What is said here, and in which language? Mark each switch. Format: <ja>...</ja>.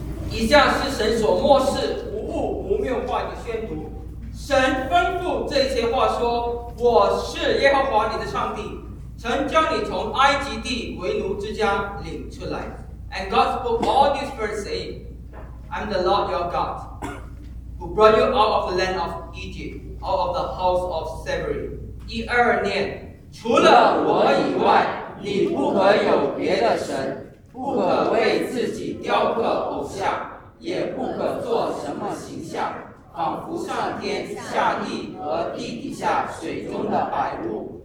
<zh>以下是神所默示无误无谬话的宣读。神吩咐这些话说：我是耶和华你的上帝，曾将你从埃及地为奴之家领出来。</zh> <en>And God spoke all these words saying, I'm the Lord your God, who brought you out of the land of Egypt, out of the house of slavery.</en> <zh>第二念，除了我以外，你不可有别的神，不可为自己雕刻偶像，也不可做什么形象，仿佛上天下地和地底下水中的百物。</zh>